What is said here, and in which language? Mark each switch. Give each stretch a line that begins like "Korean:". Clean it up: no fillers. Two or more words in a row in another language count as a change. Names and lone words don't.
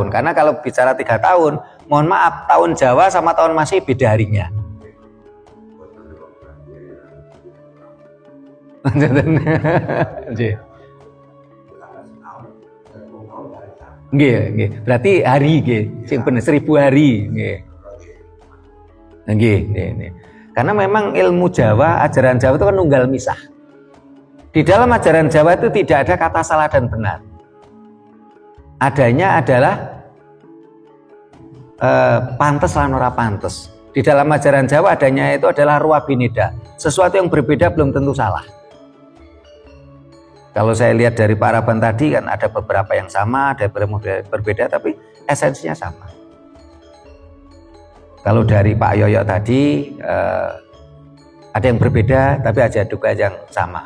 Indonesian: Karena kalau bicara 3 tahun, mohon maaf, tahun Jawa sama tahun Masehi beda harinya.
Javanese: Nggih.
Indonesian: Berarti hari
Javanese: nggih, sing bener 1000 hari nggih. Nggih.
Indonesian: Karena memang ilmu Jawa, ajaran Jawa itu kan
Javanese: nunggal misah.
Indonesian: Di dalam ajaran Jawa itu tidak ada kata salah dan benar. Adanya adalah
Javanese: pantes lan ora pantes.
Indonesian: Di dalam ajaran Jawa adanya itu adalah
Javanese: ruwa bineda.
Indonesian: Sesuatu yang berbeda belum tentu salah. Kalau saya lihat dari paraban tadi kan ada beberapa yang sama, ada beberapa berbeda, tapi esensinya sama. Kalau dari Pak Yoyo tadi ada yang berbeda, tapi ada juga yang sama.